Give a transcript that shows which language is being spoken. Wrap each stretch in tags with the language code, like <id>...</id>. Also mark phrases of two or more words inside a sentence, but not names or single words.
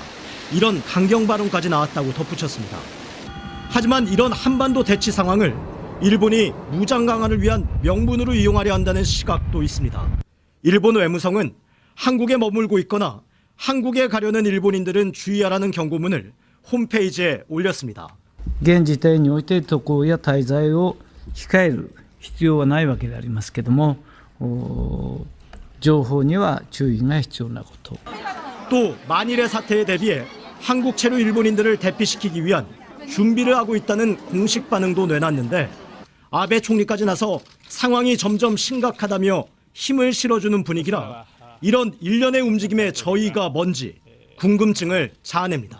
<ko>이런 강경 발언까지 나왔다고 덧붙였습니다. 하지만 이런 한반도 대치 상황을 일본이 무장 강화를 위한 명분으로 이용하려 한다는 시각도 있습니다. 일본 외무성은 한국에 머물고 있거나 한국에 가려는 일본인들은 주의하라는 경고문을 홈페이지에 올렸습니다.</ko> <ja>現時点において渡航や滞在を控える必要はないわけでありますけども、情報には注意が必要なこと。</ja> <ko>또 만일의 사태에 대비해 한국체류 일본인들을 대피시키기 위한 준비를 하고 있다는 공식 반응도 내놨는데 아베 총리까지 나서 상황이 점점 심각하다며 힘을 실어주는 분위기라 이런 일련의 움직임의 저희가 뭔지 궁금증을 자아냅니다.</ko>